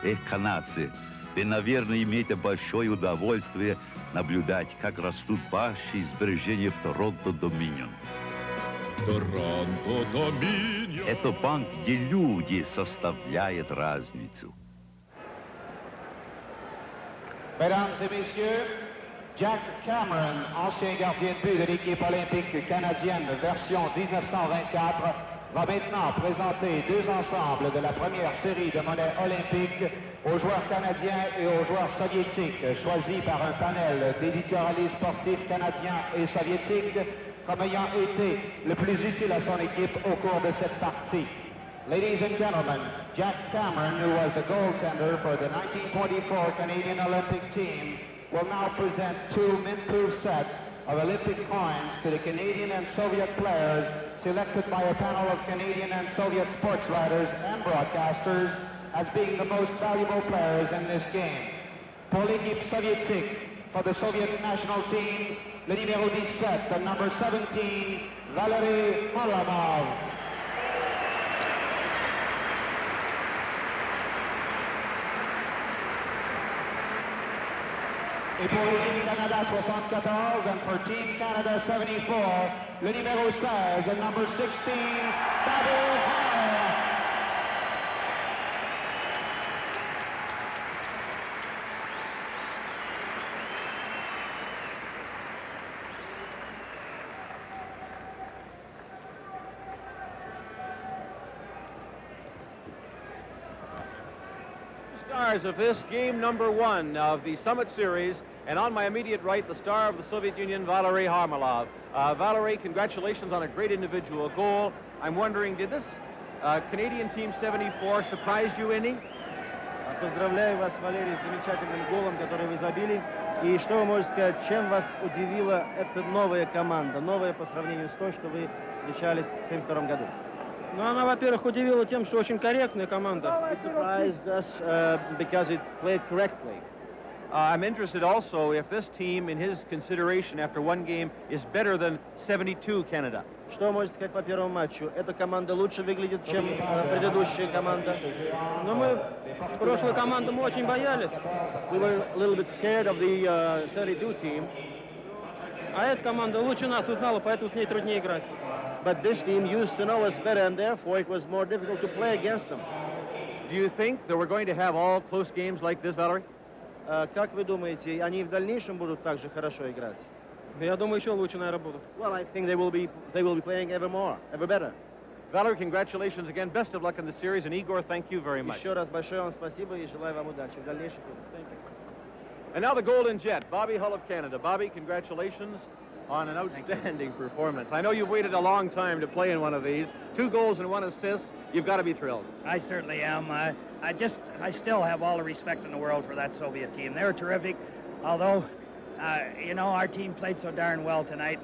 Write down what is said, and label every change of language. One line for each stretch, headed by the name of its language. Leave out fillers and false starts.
Russian: Канадцы, вы, наверное, имеете большое удовольствие наблюдать, как растут ваши сбережения в Торонто-Доминион. Торонто-Доминион. Это банк, где люди составляют разницу.
French: Mesdames et messieurs, Jack Cameron, ancien gardien de but de l'équipe olympique canadienne version 1924, va maintenant présenter 2 ensembles de la première série de monnaie olympique aux joueurs canadiens et aux joueurs soviétiques, choisis par un panel d'éditorialistes sportifs canadiens et soviétiques comme ayant été le plus utile à son équipe au cours de cette partie.
English: Ladies and gentlemen, Jack Cameron, who was the goaltender for the 1924 Canadian Olympic team, will now present 2 mint-proof sets of Olympic coins to the Canadian and Soviet players selected by a panel of Canadian and Soviet sports writers and broadcasters as being the most valuable players in this game.
French: Pour l'équipe soviétique,
English: for the Soviet national team,
French: le numéro 17,
English: the number 17, Valery Varlamov.
French: Et pour l'équipe Canada 74,
English: and for Team Canada 74,
French: le numéro 16,
English: the number 16, WHA. Stars of this game number 1 of the Summit Series, and on my immediate right, the star of the Soviet Union, Valery Varlamov. Valery, congratulations on a great individual goal. I'm wondering, did this Canadian Team 74 surprise you any?
Russian: Поздравляю вас, Валерий, с замечательным голом, который вы забили. И что вы можете сказать, чем вас удивила эта новая команда, новая по сравнению с той, что вы встречались в 1972 году? Ну, она, во-первых, удивила тем, что очень корректная команда.
English: It surprised us because it played correctly. I'm interested also if this team, in his consideration after one game, is better than 72 Canada.
Russian: Что можете сказать по первому матчу? Эта команда лучше выглядит, чем предыдущая команда. Но мы прошлую команду мы очень боялись.
English: We were a little bit scared of the 72 team.
Russian: А эта команда лучше нас узнала, поэтому с ней труднее играть.
English: But this team used to know us better, and therefore it was more difficult to play against them. Do you think that we're going to have all close games like this, Valery?
Russian: Как вы думаете, они в дальнейшем будут так же хорошо играть? Я думаю, еще лучше, наверное, будут.
English: Well, I think they will be playing ever more, ever better. Valery, congratulations again. Best of luck in the series, and Igor, thank you very much.
Russian: Еще раз большое вам спасибо и желаю вам удачи в дальнейших играх.
English: Thank you. And now the Golden Jet, Bobby Hull of Canada. Bobby, congratulations on an outstanding performance. I know you've waited a long time to play in one of these. 2 goals and 1 assist. You've got to be thrilled. I certainly am. I still have all the respect in the world for that Soviet team. They were terrific, although, you know, our team played so darn well tonight.